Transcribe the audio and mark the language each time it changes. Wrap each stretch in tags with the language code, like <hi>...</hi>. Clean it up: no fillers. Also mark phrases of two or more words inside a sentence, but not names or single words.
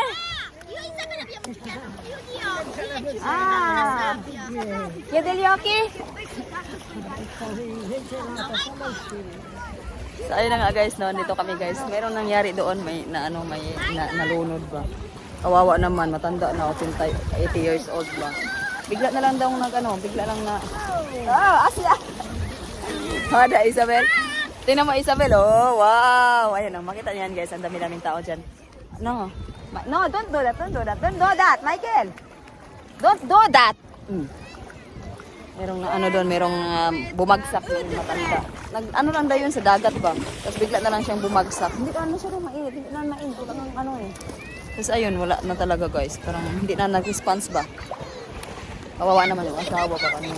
<it>Io e Isabella abbiamo girato più di occhi. Ah, chiudi gli occhi?</it> <tl>So ayun na nga guys, no, dito kami guys. Meron nangyari doon, may nalunod ba. Kawawa naman, matanda na,</tl> <en>80 years old</en> <tl>ba. Bigla na lang daw bigla lang na. Asya. Hada Isabel. Tingnan mo Isabel, oh, wow. Ayun, makita niyan guys, ang dami-daming tao diyan.</tl> <en>No, don't do that, don't do that, Michael. Don't do that.</en> <tl>Merong merong bumagsak yung matanda. Lang daw yun sa dagat ba? Tapos bigla na lang siyang bumagsak. Hindi siya daw mainit, hindi na mainit. Tapos ayun, wala na talaga guys. Parang hindi na nag-response ba? Kawawa naman yung asawa pa kanina.</tl>